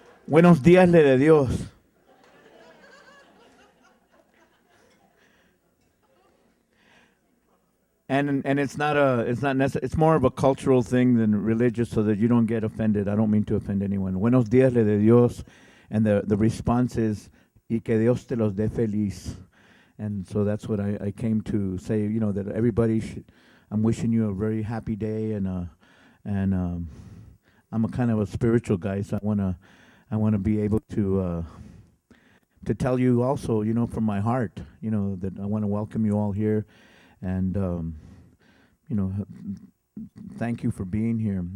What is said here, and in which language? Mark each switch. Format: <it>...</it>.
<es>Buenos días le de Dios.</es> <en>And it's more of a cultural thing than religious, so that you don't get offended. I don't mean to offend anyone.</en> <es>Buenos días le de Dios,</es> <en>and the response is,</en> <es>y que Dios te los dé feliz.</es> <en>And so that's what I came to say. That everybody should. I'm wishing you a very happy day, and I'm a kind of a spiritual guy, so I wanna be able to tell you also, from my heart, that I want to welcome you all here, and you know, thank you for being here.</en>